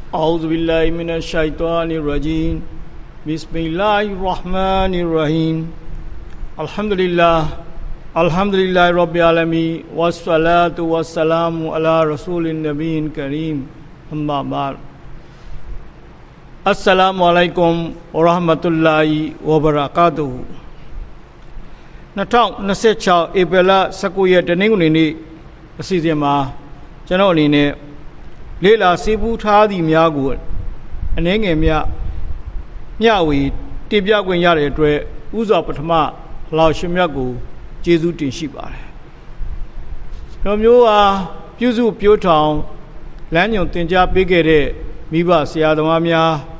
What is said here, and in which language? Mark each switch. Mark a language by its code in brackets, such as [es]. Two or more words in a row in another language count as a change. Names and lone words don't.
[ar] أعوذ بالله من الشيطان الرجيم بسم الله الرحمن الرحيم الحمد لله رب العالمين والصلاة والسلام على رسول النبي الكريم أما بعد السلام عليكم ورحمة الله وبركاته [my] 2026 ဧပြီလ 19 ရက်တနင်္ဂနွေနေ့အစီအစဉ်မှာကျွန်တော်အနေနဲ့လေ့လာစီးပူးထားသည့်များကိုအနည်းငယ်မျှဝေတင်ပြခွင့်ရတဲ့အတွက်ဥစွာပထမလောက်ရှင်မြတ်ကိုကျေးဇူးတင်ရှိပါတယ်။ကျွန်တော်မျိုးဟာပြုစုပြိုးထောင်လမ်းညွန်သင်ကြားပေးခဲ့တဲ့မိဘဆရာသမားများ